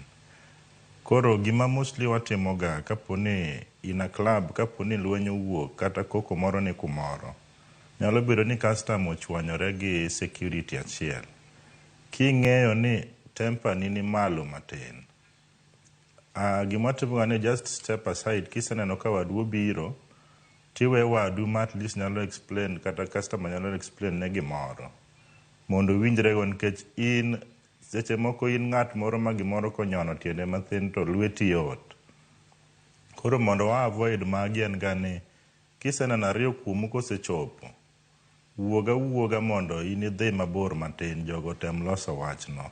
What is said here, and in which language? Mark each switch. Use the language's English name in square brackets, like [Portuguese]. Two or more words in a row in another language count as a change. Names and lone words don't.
[Luo (Kenya and Tanzania)] Koro gima mostly watimoga kaponi [English] in a club, [Luo (Kenya and Tanzania)] kaponi lweny owuok kata koko moro ni kumoro, nyalo bedo ni customer ochwanyore gi security achiel. King'eyo ni temper ni malo matin, gima timoga ni [English] just step aside. [Luo (Kenya and Tanzania)] Kiseneno ka wadu obiro, tiwe wadu ma [English] at least [Luo (Kenya and Tanzania)] nyalo explain, kata customer nyalo explain ne gimoro mondo winjrego, nikech in seche moko in ng'at moro ma gimoro konyono tiende mathin to lweti yot. Koro mondo wa avoid magi en gani, kiseneno ariyo kuomu kosechopo, wuoga mondo in idhi mabor matin, jogo tem loso wachno.